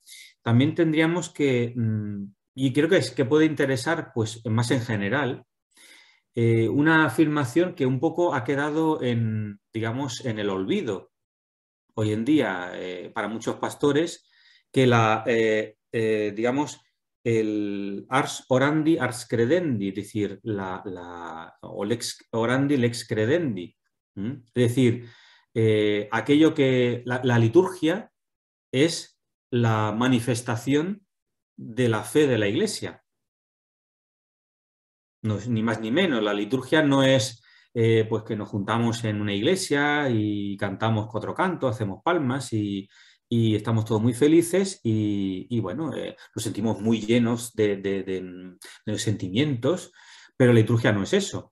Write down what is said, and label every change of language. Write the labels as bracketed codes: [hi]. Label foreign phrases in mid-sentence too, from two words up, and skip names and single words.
[es] también tendríamos que, y creo que puede interesar pues, más en general, una afirmación que un poco ha quedado digamos, en el olvido hoy en día para muchos pastores, que digamos, el [la] ars orandi, ars credendi, [es] es decir, o [la] lex orandi, lex credendi. [es] Es decir, aquello que la liturgia es la manifestación de la fe de la Iglesia. No es ni más ni menos. La liturgia no es pues que nos juntamos en una iglesia y cantamos cuatro cantos, hacemos palmas y estamos todos muy felices y bueno, nos sentimos muy llenos de sentimientos, pero la liturgia no es eso.